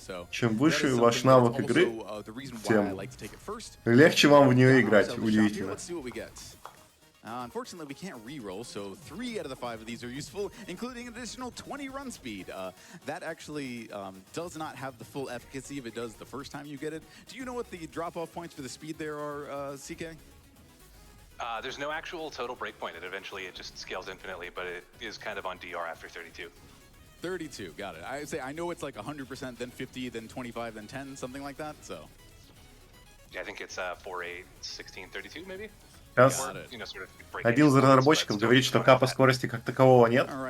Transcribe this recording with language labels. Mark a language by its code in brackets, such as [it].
[ru] Чем выше ваш навык игры, тем легче вам в нее играть, удивительно. [en] Unfortunately, we can't re-roll, so 3 out of the 5 of these are useful, including an additional 20 run speed. That actually does not have the full efficacy if it does the first time you get it. Do you know what the drop-off points for the speed there are, CK? There's no actual total breakpoint. It just scales infinitely, but it is kind of on DR after 32. 32, got it. I know it's like 100%, then 50, then 25, then 10, something like that, so. Yeah, I think it's 4, 8, 16, 32 maybe? [ru] Сейчас один из разработчиков говорит, что капа скорости как такового нет.